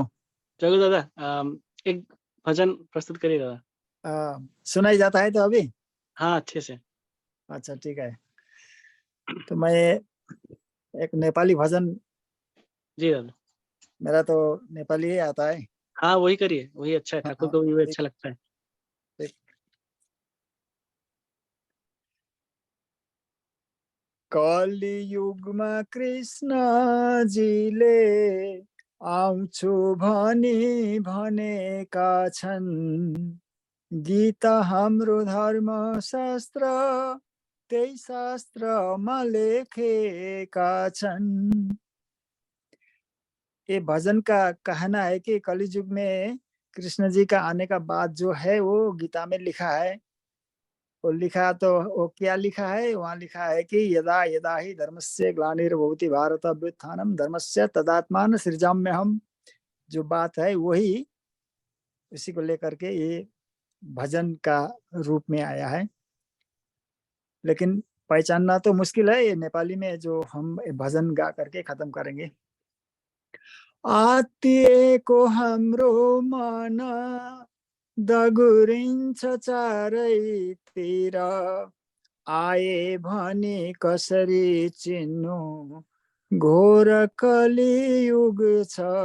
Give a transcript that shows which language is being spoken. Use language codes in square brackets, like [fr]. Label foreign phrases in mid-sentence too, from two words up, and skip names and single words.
[hi] जय गुरु दादा, एक भजन प्रस्तुत करिए दादा। सुनाई जाता है तो अभी? हाँ, अच्छे से। अच्छा ठीक है, तो मैं एक नेपाली भजन, जी दादा। मेरा तो नेपाली ही आता है। हाँ, वही करिए, वही अच्छा है, ठाकुर को भी वही अच्छा लगता है। [ne] कलियुगमा कृष्णजीले आउँछु भनी भनेका छन्, गीता हाम्रो धर्म शास्त्र त्यही शास्त्रमा लेखेका छन्। [hi] ये भजन का कहना है कि कलियुग में कृष्ण जी का आने का बाद जो है वो गीता में लिखा है। वो लिखा तो वो क्या लिखा है, वहाँ लिखा है कि [sa] यदा यदा ही धर्मस्य ग्लानिर्भवति भारत अभ्युत्थानम धर्मस्य तदात्मान सृजाम्यहम्, [hi] जो बात है वही इसी को लेकर के ये भजन का रूप में आया है। लेकिन पहचानना तो मुश्किल है, ये नेपाली में जो हम भजन गा करके खत्म करेंगे। [ne] आत्तिएको हाम्रो मन दगुरिन्छ चारैतिर, आए भने कसरी चिन्नु घोर कलियुग छ।